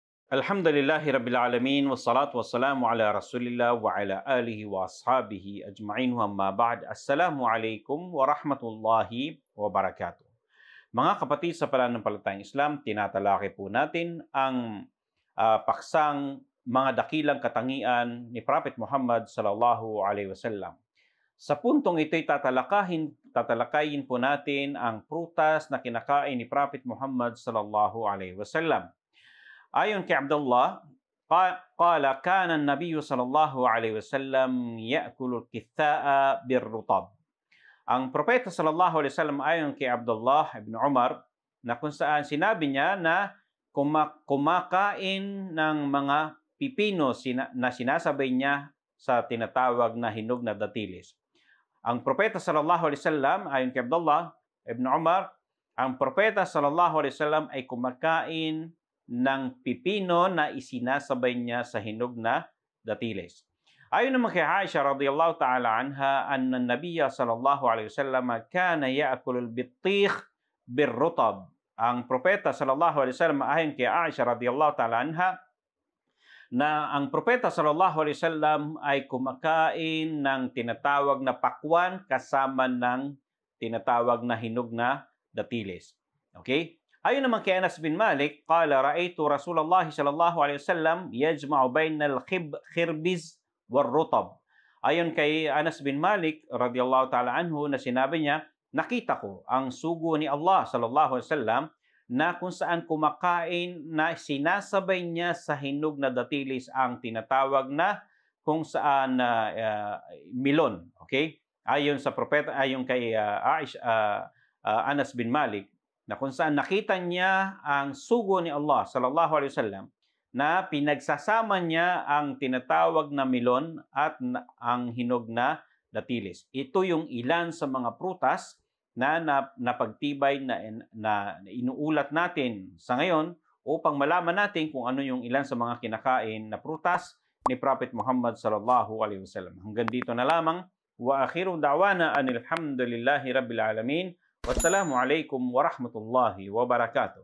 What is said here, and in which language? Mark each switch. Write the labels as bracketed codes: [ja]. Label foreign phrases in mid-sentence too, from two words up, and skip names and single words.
[ar] الحمد لله رب العالمين والصلاة والسلام على رسول الله وعلى آله وأصحابه أجمعين وأما بعد. السلام عليكم ورحمة الله وبركاته. [tl] Mga kapatid sa pananampalatayang Islam, tinatalakay po natin ang paksang mga dakilang katangian ni Prophet Muhammad [ar] صلى الله عليه وسلم. [tl] Sa puntong ito'y tatalakayin po natin ang prutas na kinakain ni Prophet Muhammad [ar] صلى الله عليه وسلم. [tl] Ayon kay [ar] Abdullah, قال كان النبي صلى الله عليه وسلم يأكل القثاء بالرطب. [tl] Ang propeta [ar] صلى الله عليه وسلم [tl] ayon kay Abdullah ibn Umar na kung saan sinabi niya na kumakain ng mga pipino na sinasabay niya sa tinatawag na hinog na datilis. Ang propeta [ar] صلى الله عليه وسلم [tl] ayon kay Abdullah ibn Umar, ang propeta [ar] صلى الله عليه وسلم [tl] ay kumakain ng pipino na isinasabay niya sa hinog na datiles. Ayon naman kay [ar] Aisha رضي الله تعالى عنها, أن النبي صلى الله عليه وسلم كان يأكل البطيخ بالرطب. [tl] Ang propeta [ar] صلى الله عليه وسلم [tl] ayon kay Aisha [ar] رضي الله تعالى عنها [tl] na ang propeta [ar] صلى الله عليه وسلم [tl] ay kumakain ng tinatawag na pakwan kasama ng tinatawag na hinog na datiles. Okay? Ayon naman kay [ar] Anas bin Malik, قال رأيت رسول الله صلى الله عليه وسلم يجمع بين الخربز والرطب. [tl] Ayon kay Anas bin Malik [ar] رضي الله تعالى عنه [tl] na sinabi niya, nakita ko ang sugo ni Allah [ar] صلى الله عليه وسلم [tl] na kung saan kumakain na sinasabay niya sa hinog na datilis ang tinatawag na kung saan milon. Okay? Ayon sa propeta, ayon kay Anas bin Malik, na kung saan nakita niya ang sugo ni Allah [ar] صلى الله عليه وسلم [tl] na pinagsasama niya ang tinatawag na milon at ang hinog na datilis. Ito yung ilan sa mga prutas na napagtibay na inuulat natin sa ngayon upang malaman natin kung ano yung ilan sa mga kinakain na prutas ni Prophet Muhammad [ar] صلى الله عليه وسلم. [tl] Hanggang dito na lamang. [ar] وآخر دعوانا أن الحمد لله رب العالمين. والسلام عليكم ورحمة الله وبركاته.